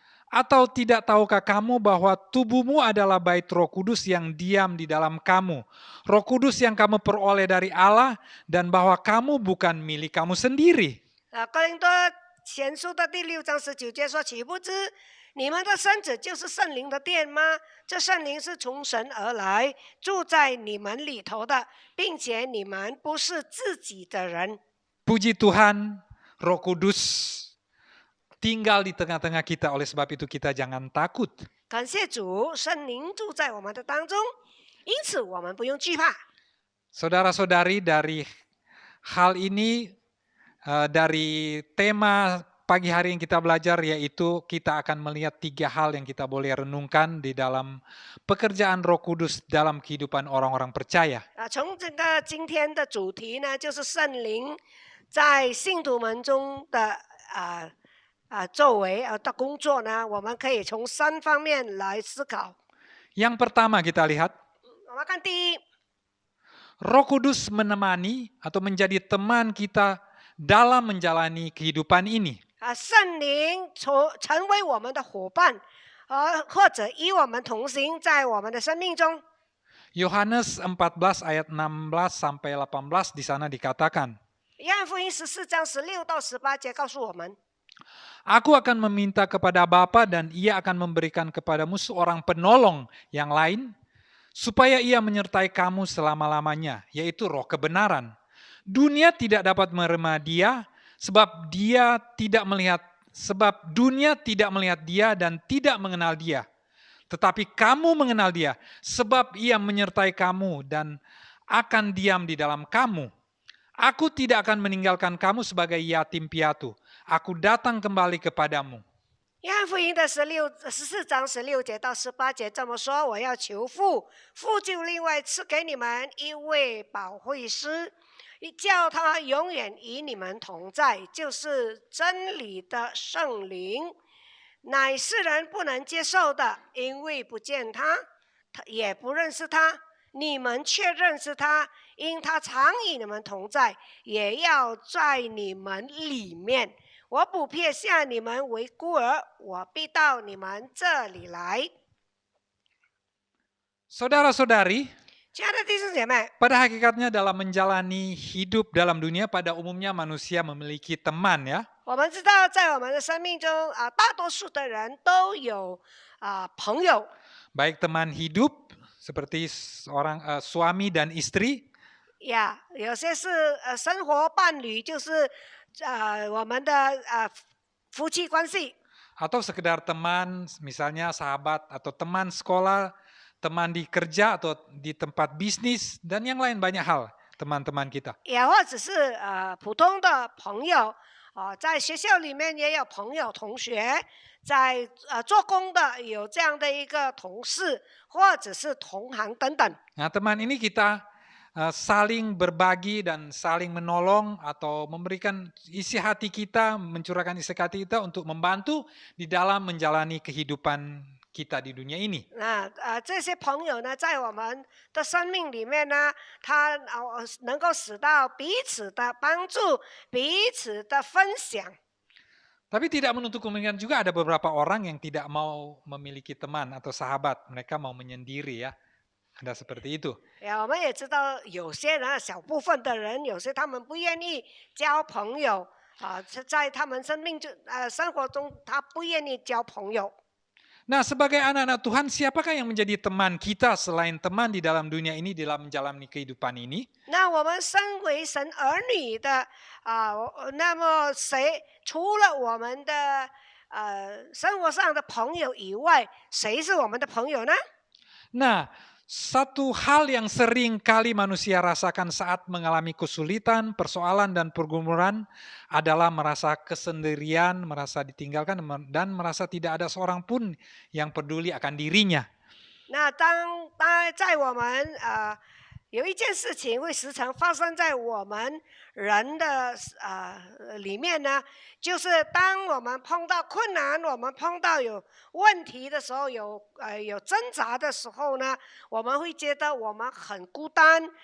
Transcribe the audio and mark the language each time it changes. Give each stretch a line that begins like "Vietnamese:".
Indonesian: atau tidak tahukah kamu bahwa tubuhmu adalah bait Roh Kudus yang diam di dalam kamu, Roh Kudus yang kamu peroleh dari Allah, dan bahwa kamu bukan milik kamu sendiri.
Chinese: 哥林多前书的第6章19节说：“岂不知你们的身子就是圣灵的殿吗？这圣灵是从神而来，住在你们里头的，并且你们不是自己的人。”
Indonesian: Puji Tuhan, Roh Kudus tinggal di tengah-tengah kita, oleh sebab itu kita jangan takut.
Chinese: 感谢主，圣灵住在我们的当中，因此我们不用惧怕。
Indonesian: Saudara-saudari, dari hal ini, dari tema pagi hari yang kita belajar, yaitu kita akan melihat 3 hal yang kita boleh renungkan di dalam pekerjaan Roh Kudus dalam kehidupan orang-orang percaya.
Chinese: 从这个今天的主题呢，就是圣灵在信徒们中的作为的工作呢，我们可以从3方面来思考。
Indonesian: Yang pertama kita lihat,
Chinese: 我们看第一，
Indonesian: Roh Kudus menemani atau menjadi teman kita dalam menjalani kehidupan ini.
Chinese: 圣灵成为我们的伙伴，或者与我们同行，在我们的生命中。
Indonesian: Yohanes 14 ayat 16 sampai 18 di sana dikatakan,
Chinese: 约翰福音14章16到18节告诉我们。
Indonesian: Aku akan meminta kepada Bapa dan ia akan memberikan kepadamu seorang penolong yang lain, supaya ia menyertai kamu selama-lamanya, yaitu roh kebenaran. Dunia tidak dapat menerima dia, sebab dunia tidak melihat dia dan tidak mengenal dia. Tetapi kamu mengenal dia, sebab ia menyertai kamu dan akan diam di dalam kamu. Aku tidak akan meninggalkan kamu sebagai yatim piatu. Aku datang kembali kepadamu.
Chinese: 约翰福音的14章16节到18节这么说：我要求父，父就另外赐给你们一位保惠师，叫他永远与你们同在，就是真理的圣灵，乃世人不能接受的，因为不见他，也不认识他。你们却认识他，因他常与你们同在，也要在你们里面。我不撇下你们为孤儿，我必到你们这里来。
Indonesian: Saudara-saudari,
Chinese: 亲爱的弟兄姐妹，
Indonesian: pada hakikatnya dalam menjalani hidup dalam dunia, pada umumnya manusia memiliki teman ya.
Chinese: 我们知道在我们的生命中大多数的人都有朋友，
Indonesian: Baik teman hidup seperti seorang suami dan istri,
Chinese: 有些是生活伴侣，就是我们的夫妻关系。
Indonesian: atau sekedar teman, misalnya sahabat atau teman sekolah, teman di kerja atau di tempat bisnis, dan yang lain banyak hal, teman-teman kita.
Chinese: 也或者是普通的朋友，在学校里面也有朋友同学，在做工的有这样的一个同事或者是同行等等。
Indonesian: Nah, teman ini kita saling berbagi dan saling menolong atau memberikan isi hati kita, mencurahkan isi hati kita untuk membantu di dalam menjalani kehidupan kita di dunia ini.
Chinese: 那这些朋友呢，在我们的生命里面呢，他能够使到彼此的帮助，彼此的分享。
Indonesian: Tapi tidak menutup kemungkinan juga ada beberapa orang yang tidak mau memiliki teman atau sahabat, mereka mau menyendiri ya. Ada seperti itu.
Chinese: 我们也知道有些人小部分的人，有些他们不愿意交朋友在他们生活中，他不愿意交朋友。
Indonesian: Nah, sebagai anak-anak Tuhan, siapakah yang menjadi teman kita selain teman di dalam dunia ini, dalam menjalani kehidupan ini?
Chinese: 那我们身为神儿女的那么谁除了我们的生活上的朋友以外，谁是我们的朋友呢？
Indonesian: Nah, Satu hal yang sering kali manusia rasakan saat mengalami kesulitan, persoalan, dan pergumulan adalah merasa kesendirian, merasa ditinggalkan, dan merasa tidak ada seorang pun yang peduli akan dirinya.
Chinese: 那当在我们有一件事情会时常发生在我们人的里面呢，就是当我们碰到困难，我们碰到有问题的时候，有挣扎的时候呢，我们会觉得我们很孤单